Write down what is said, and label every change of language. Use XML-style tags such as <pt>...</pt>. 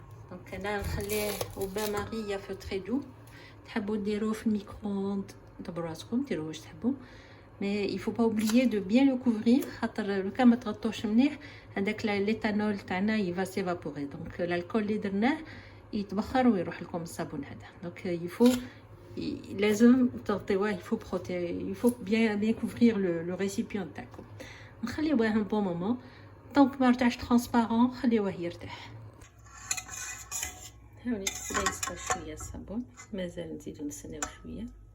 <fr>Donc</fr> <ar>انا نخليه</ar> <fr>au bain marie à feu très doux.</fr> <ar>تحبوا ديروه في الميكرووند دبروا راسكم, ديروه واش تحبوا.</ar> <fr>Mais il faut pas oublier de bien le couvrir.</fr> <ar>خاطر لو كان ما تغطوش مليح هذاك l'éthanol تاعنا</ar> <fr>il va s'évaporer.</fr> <ar>Donc l'alcool اللي درناه يتبخر ويروح لكم الصابون هذا.</ar> <fr>Donc il faut</fr> <ar>لازم تغطيوه,</ar> <fr>il faut bien couvrir le récipient تاعكم.</fr> <ar>نخليوه</ar> <fr>un bon moment.</fr> <ar>طونك ما رجعش ترانسبارون خليوه يرتاح. هاوليك بدا يصفى شويه الصابون, مازال نزيدو نستناو شويه.</ar>